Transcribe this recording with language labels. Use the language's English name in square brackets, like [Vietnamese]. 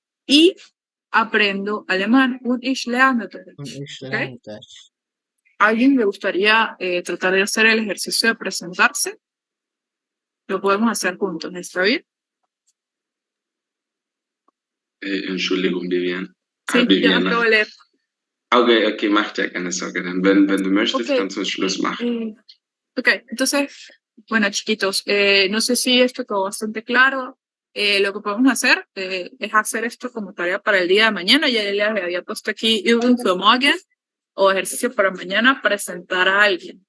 [Spanish] Y aprendo alemán. [German] Und ich lerne Deutsch. ¿Okay? [Spanish] ¿A alguien le gustaría tratar de hacer el ejercicio de presentarse? Lo podemos hacer juntos, ¿está bien? [German] Entschuldigung, Vivian. [Spanish] Sí, Viviana. ya acabo de leer. [German] Okay, mach dir keine Sorge. Dann, wenn du möchtest, kannst du Schluss machen. [Spanish] Ok, entonces, bueno, chiquitos, no sé si esto quedó bastante claro. Lo que podemos hacer es hacer esto como tarea para el día de mañana. Ya les había puesto aquí [German] Übung für morgen, [Spanish] o ejercicio para mañana, presentar a alguien.